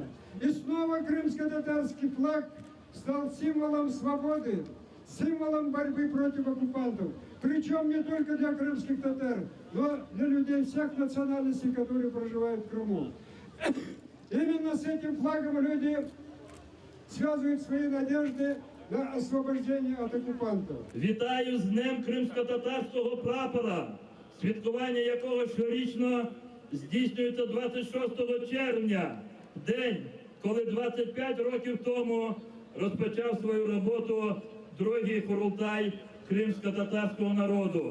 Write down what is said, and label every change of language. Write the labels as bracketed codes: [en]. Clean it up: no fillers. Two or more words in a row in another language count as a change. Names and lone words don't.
[ru] И снова крымско-татарский флаг стал символом свободы, символом борьбы против оккупантов. Причем не только для крымских татар, но для людей всех национальностей, которые проживают в Крыму. Именно с этим флагом люди связывают свои надежды на освобождение от оккупантов. [uk] Вітаю з Днем кримсько-татарського прапора, святкування якого щорічно здійснюється 26 червня, день, коли 25 років тому розпочав свою роботу другий Курултай кримсько-татарського народу.